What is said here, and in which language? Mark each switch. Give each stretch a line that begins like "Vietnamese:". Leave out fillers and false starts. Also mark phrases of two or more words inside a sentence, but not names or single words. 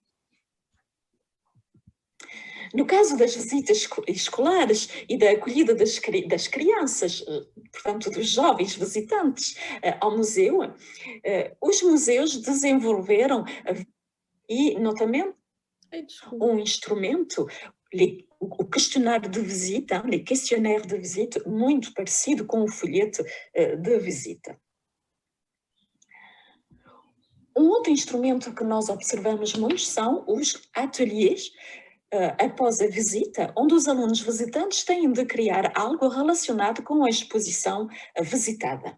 Portuguese: No caso das visitas escolares e da acolhida das crianças, portanto dos jovens visitantes ao museu, os museus desenvolveram e, notamente, um instrumento, o questionário de visita,
French: le questionnaire de visite,
Portuguese: muito parecido com o folheto de visita. Um outro instrumento que nós observamos muito são os ateliês, após a visita, onde os alunos visitantes têm de criar algo relacionado com a exposição visitada.